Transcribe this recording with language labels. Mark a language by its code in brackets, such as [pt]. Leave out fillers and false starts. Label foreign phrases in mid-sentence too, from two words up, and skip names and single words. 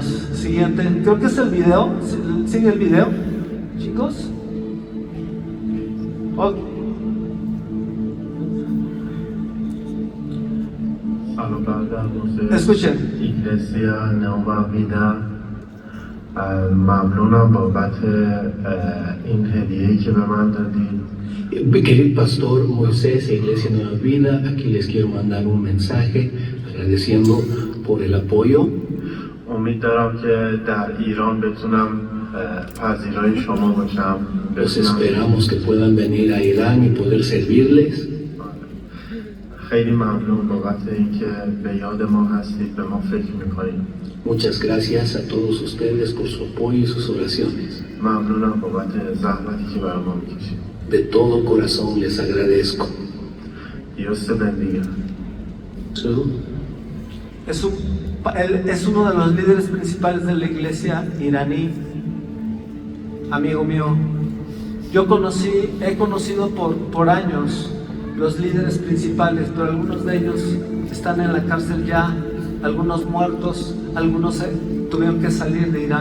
[es] Siguiente. Creo que es el video. ¿Sigue el video, chicos? Okay. Escuchen. Iglesia Nueva Vida, [fa] ممنونم بابت این هدیه‌ای که به من دادید. [es] Querido pastor Moisés, Iglesia Nueva Vida, aquí les quiero mandar un mensaje agradeciendo por el apoyo. [fa] امید دارم که در ایران بتونم پذیرای شما باشم. [es] Los esperamos que puedan venir a Irán y poder servirles. [fa] خیلی ممنون بابت اینکه به یاد ما هستید، به ما فکر میکنید. [es] Muchas gracias a todos ustedes por su apoyo y sus oraciones. ممنونم بابت زحمتی که برای ما میکشید. De todo corazón les agradezco. Dios te bendiga. Es uno de los líderes principales de la iglesia iraní, amigo mío. Yo he conocido por años los líderes principales, pero algunos de ellos están en la cárcel ya, algunos muertos, algunos tuvieron que salir de Irán.